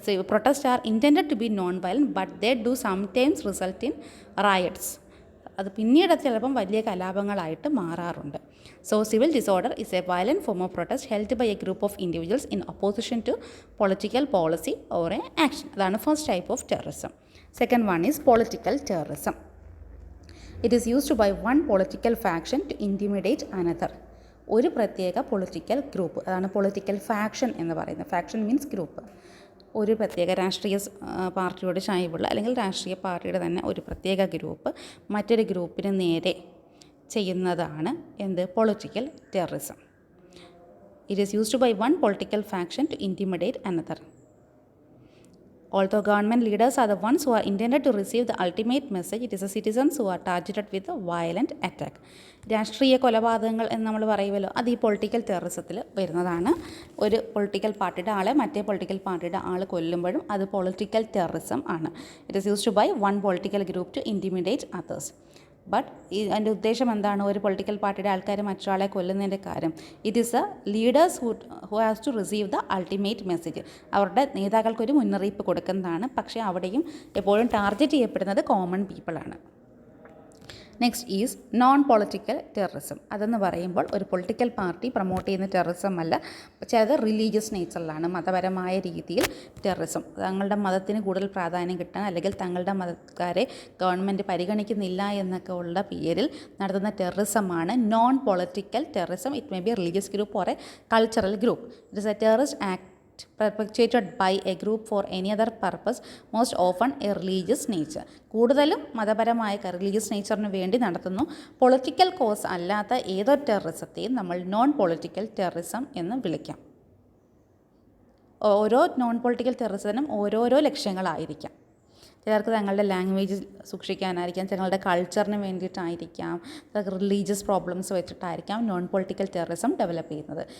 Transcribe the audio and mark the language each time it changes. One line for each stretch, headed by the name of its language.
English: Protest are intended to be non violent but they do sometimes result in riots.
Malayalam: അത് പിന്നീട് ചിലപ്പം വലിയ കലാപങ്ങളായിട്ട് മാറാറുണ്ട്.
English: So civil disorder is a violent form of protest held by a group of individuals in opposition to political policy or a action.
Malayalam: അതാണ്
English: First type of terrorism. Second one is political terrorism. It is used by one political faction to intimidate another.
Malayalam: ഒരു പ്രത്യേക political group, അതാണ് political faction എന്ന് പറയുന്നത്. Faction means group. ഒരു പ്രത്യേക രാഷ്ട്രീയ പാർട്ടിയോട് ചായ്വുള്ള അല്ലെങ്കിൽ രാഷ്ട്രീയ പാർട്ടിയുടെ തന്നെ ഒരു പ്രത്യേക ഗ്രൂപ്പ് മറ്റൊരു ഗ്രൂപ്പിന് നേരെ ചെയ്യുന്നതാണ് എന്ത്?
English: Political terrorism. It is used by one political faction to intimidate another. Although government leaders are the ones who are intended to receive the ultimate message, it is the citizens who are targeted with a violent attack.
Malayalam: രാഷ്ട്രീയ കൊലപാതകങ്ങൾ എന്ന് നമ്മൾ പറയുമല്ലോ, അത് ഈ political ടെററിസത്തിൽ വരുന്നതാണ്. ഒരു political പാർട്ടിയുടെ ആളെ മറ്റേ പൊളിറ്റിക്കൽ പാർട്ടിയുടെ ആൾ കൊല്ലുമ്പോഴും അത് പൊളിറ്റിക്കൽ ടെററിസം ആണ്.
English: It is used by one political group to intimidate others. But
Malayalam: അതിൻ്റെ ഉദ്ദേശം എന്താണ്? ഒരു പൊളിറ്റിക്കൽ പാർട്ടിയുടെ ആൾക്കാർ മറ്റൊരാളെ കൊല്ലുന്നതിൻ്റെ കാര്യം
English: It is a leaders who has to receive the ultimate message.
Malayalam: അവരുടെ നേതാക്കൾക്കൊരു മുന്നറിയിപ്പ് കൊടുക്കുന്നതാണ്. പക്ഷേ അവിടെയും എപ്പോഴും ടാർഗറ്റ് ചെയ്യപ്പെടുന്നത് common പീപ്പിളാണ്.
English: Next is non political terrorism.
Malayalam: അതെന്ന് പറയുമ്പോൾ ഒരു പൊളിറ്റിക്കൽ പാർട്ടി പ്രൊമോട്ട് ചെയ്യുന്ന ടെററിസം അല്ല, ചിലത് റിലീജിയസ് നേച്ചറിലാണ്, മതപരമായ രീതിയിൽ ടെററിസം. തങ്ങളുടെ മതത്തിന് കൂടുതൽ പ്രാധാന്യം കിട്ടാൻ അല്ലെങ്കിൽ തങ്ങളുടെ മതക്കാരെ ഗവൺമെൻറ് പരിഗണിക്കുന്നില്ല എന്നൊക്കെ ഉള്ള പേരിൽ നടത്തുന്ന ടെററിസമാണ് non political terrorism.
English: It may be religious group or a cultural group. It is a terrorist act perpetrated by a group for any other purpose, most often a religious nature.
Malayalam: കൂടുതലും മതപരമായ religious നേച്ചറിന് വേണ്ടി നടത്തുന്നു. Political cos അല്ലാത്ത ഏതൊരു ടെററിസത്തെയും നമ്മൾ non political terrorism എന്ന് വിളിക്കാം. ഓരോ നോൺ പൊളിറ്റിക്കൽ ടെററിസത്തിനും ഓരോരോ ലക്ഷ്യങ്ങളായിരിക്കാം. ചിലർക്ക് തങ്ങളുടെ ലാംഗ്വേജ് സൂക്ഷിക്കാനായിരിക്കാം, തങ്ങളുടെ കൾച്ചറിന് വേണ്ടിയിട്ടായിരിക്കാം, religious problems വെച്ചിട്ടായിരിക്കാം non political terrorism develop ചെയ്യുന്നത്.